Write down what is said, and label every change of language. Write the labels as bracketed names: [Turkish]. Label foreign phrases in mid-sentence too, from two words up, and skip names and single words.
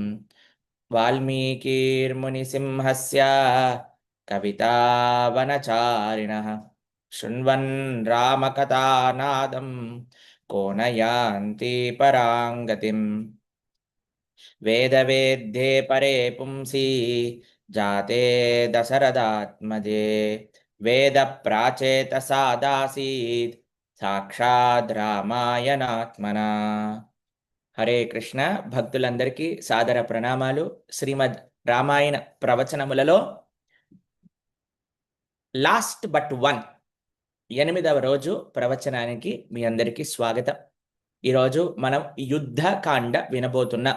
[Sanskrit] वाल्मीकिर्मुनिसिंहस्य कवितावनचारिणः शृण्वन् रामकथानादं को न यान्ति परां गतिम्। वेदवेद्ये परे पुंसि जाते दशरथात्मजे वेदप्राचेतसादासीत् साक्षात् रामायणात्मना। [Telugu] హరే కృష్ణ. భక్తులందరికీ సాదర ప్రణామాలు. శ్రీమద్ రామాయణ ప్రవచనములలో [English] last but one [Telugu] 8వ రోజు ప్రవచనానికి మీ అందరికీ స్వాగతం. ఈరోజు మనం యుద్ధకాండ వినబోతున్నాం.